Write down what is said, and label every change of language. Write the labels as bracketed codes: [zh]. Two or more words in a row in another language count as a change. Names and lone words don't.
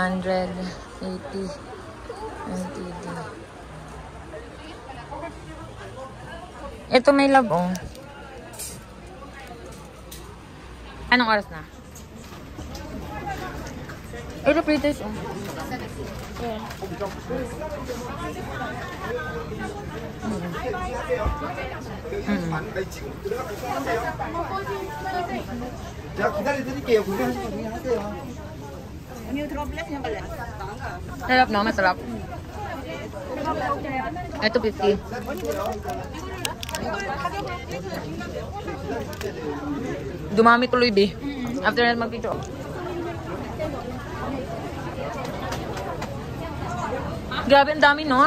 [tl] NTD. Ito may love, oh. Anong oras na? Ito pretty, oh. [ko] 제가 기다려드릴게요. 구경하세요. [tl] Sarap, no? Masarap. Ito 50. Dumami tuloy, be. After na mag-video. Grabe, ang dami, no?